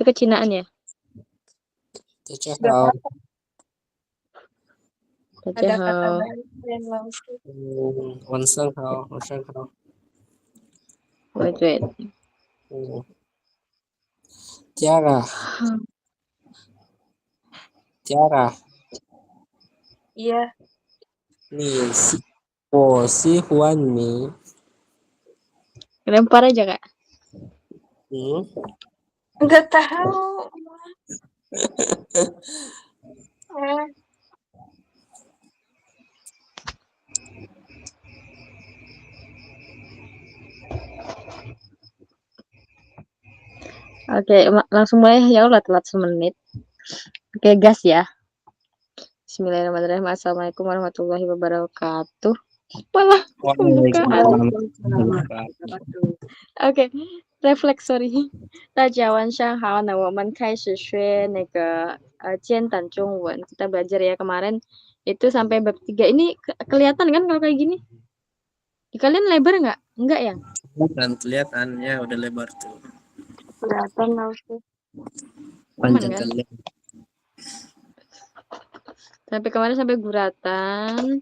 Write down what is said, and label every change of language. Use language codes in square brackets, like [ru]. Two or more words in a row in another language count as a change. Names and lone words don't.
[id] kecinaan ya? [zh] 大家好， [id] Ada kata [zh] Hao. [id] baik dan langsung. [zh] 晚上好，晚上好。 [en] Wait. [id] Tiara， Tiara， Iya, [zh] 我喜欢你。 [id] Lempar aja Kak. nggak tahu. Eh, Oke, langsung mulai ya udah telat semenit. Oke, gas ya. [ar] بسم الله الرحمن الرحيم. السلام عليكم ورحمة الله وبركاته. [id] Malah pembukaan. [en] OK， reflex，sorry， [zh] 大家晚上好。那我们开始学那个简单中文。 [id] Kita belajar ya kemarin itu sampai bab 3. Ini kelihatan kan kalau kayak gini? Di kalian lebar nggak? Enggak ya? Kelihatan ya udah lebar tuh. kelihatan langsung. Panjang kan? kali. Sampai kemarin sampai guratan.